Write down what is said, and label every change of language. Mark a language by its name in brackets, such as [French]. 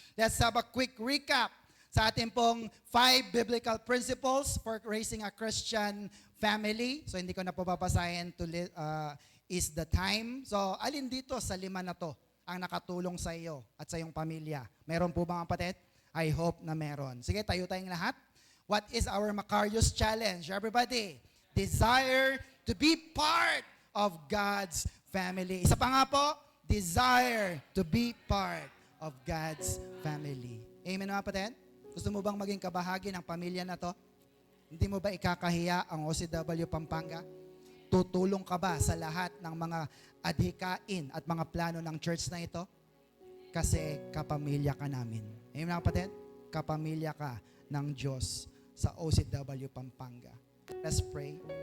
[English] Let's have a quick recap [Filipino] sa ating pong [English] 5 biblical principles for raising a Christian family. [Filipino] So hindi ko na po babasahin is the time. So alin dito sa 5 na to ang nakatulong sa iyo at sa iyong pamilya? Meron po ba, mga kapatid? I hope na meron. Sige, tayo tayong lahat. [English] What is our Macarius challenge? Everybody, desire to be part of God's family. [Filipino] Isa pa nga po, [English] desire to be part of God's family. [Filipino] Amen, mga kapatid? Gusto mo bang maging kabahagi ng pamilya na to? Hindi mo ba ikakahiya ang OCW Pampanga? Tutulong ka ba sa lahat ng mga adhikain at mga plano ng church na ito? Kasi kapamilya ka namin. Amen, mga kapatid? Kapamilya ka ng Diyos sa OCW Pampanga. [English] Let's pray.